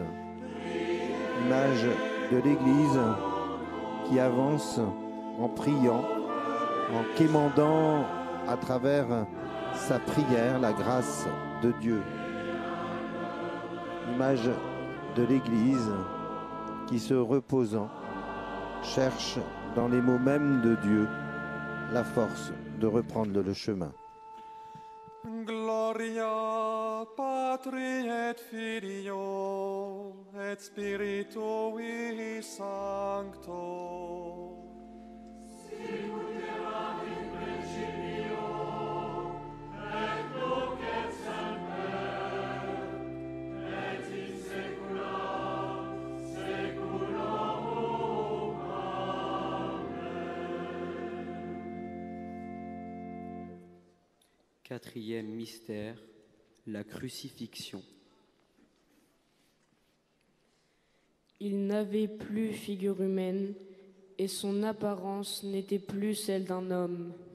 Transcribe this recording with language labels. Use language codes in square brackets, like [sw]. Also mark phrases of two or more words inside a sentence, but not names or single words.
[fr] Image de l'Église qui avance en priant, en quémandant à travers sa prière la grâce de Dieu. Image de l'Église qui, se reposant, cherche dans les mots mêmes de Dieu la force de reprendre le chemin. [la] Gloria Patri et Filio et Spiritui Sancto. Sicut erat in principio et nunc et semper et in saecula saeculorum. [fr] Quatrième mystère, la crucifixion. Il n'avait plus figure humaine et son apparence n'était plus celle d'un homme.